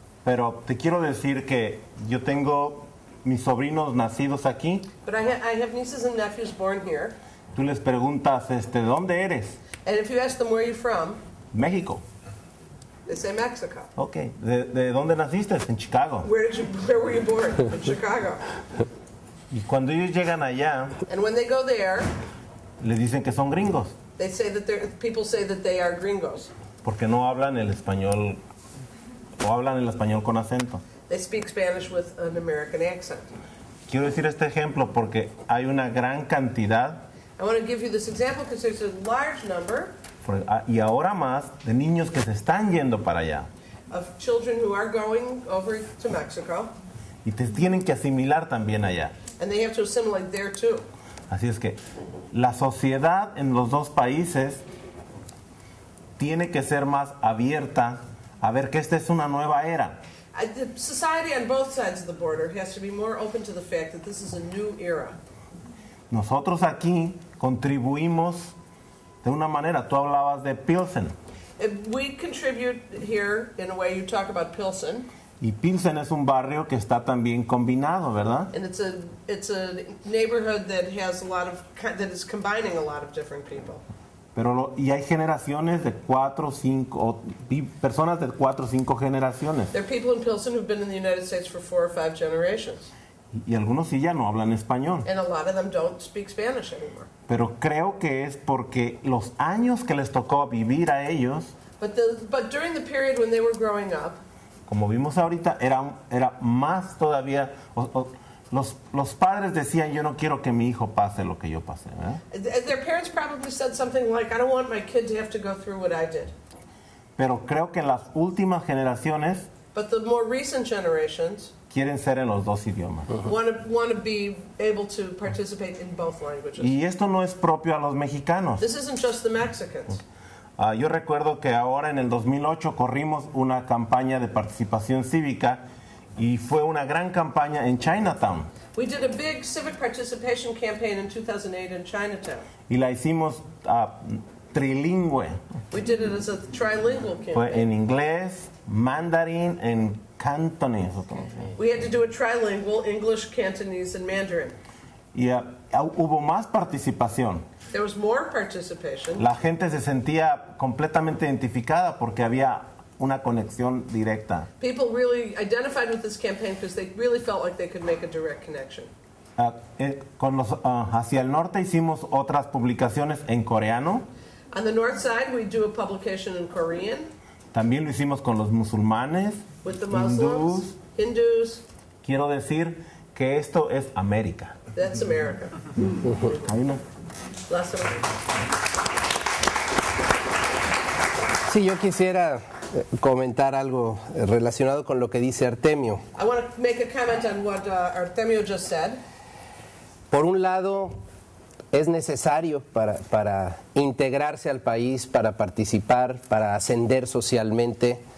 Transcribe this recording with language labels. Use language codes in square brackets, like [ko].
[es] Pero te quiero decir que yo tengo mis sobrinos nacidos aquí. [en] But I have nieces and nephews born here. [es] Tú les preguntas, ¿de dónde eres? [en] And if you ask them where you're from, [es] México. [en] they say Mexico. [es] Ok. ¿De dónde naciste? En Chicago. [en] Where were you born? In Chicago. [es] Y cuando ellos llegan allá, [en] And when they go there, [es] les dicen que son gringos, [en] they say that people say that they are gringos. [es] porque no hablan el español, o hablan el español con acento. [en] They speak Spanish with an American accent. [es] Quiero decir este ejemplo porque hay una gran cantidad [en] I want to give you this example because there's a large number [es] y ahora más de niños que se están yendo para allá. [en] Of children who are going over to Mexico, [es] Y te tienen que asimilar también allá. [en] and they have to assimilate there too. [es] Así es que la sociedad en los dos países tiene que ser más abierta a ver que esta es una nueva era. [en] The society on both sides of the border has to be more open to the fact that this is a new era. [es] Nosotros aquí contribuimos de una manera. Tú hablabas de Pilsen. [en] We contribute here in a way. You talk about Pilsen, [es] Y Pilsen es un barrio que está también combinado, ¿verdad? [en] and it's a neighborhood that has a lot of that is combining a lot of different people. [es] Y hay generaciones de 4, 5, personas de 4 o 5 generaciones. [en] There are people in Pilsen who've been in the United States for 4 or 5 generations, [es] Y algunos sí ya no hablan español. [en] and a lot of them don't speak Spanish anymore. [es] Pero creo que es porque los años que les tocó vivir a ellos, [en] But during the period when they were growing up, [es] como vimos ahorita, era más todavía. Los padres decían, yo no quiero que mi hijo pase lo que yo pasé, ¿verdad? [en] their parents probably said something like, "I don't want my kid to have to go through what I did." [es] Pero creo que las últimas generaciones [en] But the more recent generations [es] quieren ser en los dos idiomas. [en] want to be able to participate in both languages. [es] Y esto no es propio a los mexicanos. [en] This isn't just the Mexicans. [es] Yo recuerdo que ahora en el 2008 corrimos una campaña de participación cívica y fue una gran campaña en Chinatown. [en] We did a big civic participation campaign in 2008 in Chinatown. [es] Y la hicimos trilingüe. [en] We did it as a trilingual [es] Fue [en] campaign. [es] en inglés, mandarín, en cantonés. [en] We had to do it trilingual, English, Cantonese, and Mandarin. [es] Y hubo más participación. [en] There was more participation. [es] La gente se sentía completamente identificada porque había una conexión directa. [en] People really identified with this campaign because they really felt like they could make a direct connection. [es] Hacia el norte hicimos otras publicaciones en coreano. [en] On the north side, we do a publication in Korean [es] También lo hicimos con los musulmanes, [en] with the Muslims, Hindus. [es] Quiero decir que esto es América. [en] That's America. [es] Ahí no. Lázaro. Sí, yo quisiera comentar algo relacionado con lo que dice Artemio. [en] I want to make a comment on what Artemio just said. [es] Por un lado, es necesario para integrarse al país, para participar, para ascender socialmente.